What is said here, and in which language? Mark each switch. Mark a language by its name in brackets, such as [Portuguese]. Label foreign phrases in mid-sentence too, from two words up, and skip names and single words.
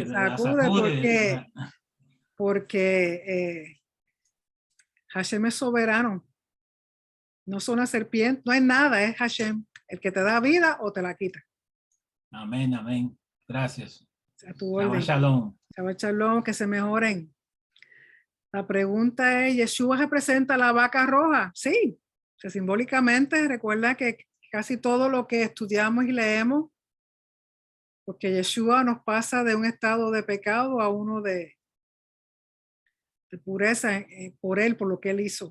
[Spanish] la sacude sacude. porque Hashem es soberano. No son una serpiente, no es nada, es Hashem, el que te da vida o te la quita. Amén, amén. Gracias. A tu Shabbat orden. shalom. [Hebrew] שבת שלום, [Spanish] que se mejoren. La pregunta es, ¿Yeshua representa la vaca roja? Sí, o sea, simbólicamente recuerda que casi todo lo que estudiamos y leemos, porque Yeshua nos pasa de un estado de pecado a uno de pureza por él, por lo que él hizo.